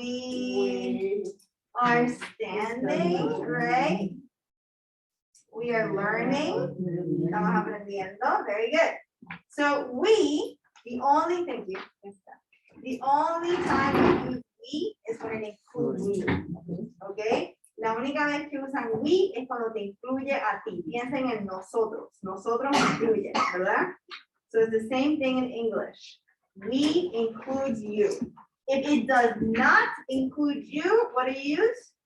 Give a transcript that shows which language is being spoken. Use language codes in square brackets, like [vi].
[en] We are standing, right? We are learning. [es] Estamos aprendiendo. [en] Very good. So we, the only thing the only time we use we is when it includes you. Okay? [es] La única vez que usan we es cuando te incluye a ti. Piensen en nosotros. Nosotros incluye, ¿verdad? [en] So it's the same thing in English. We includes you. If it does not include you, what do you use?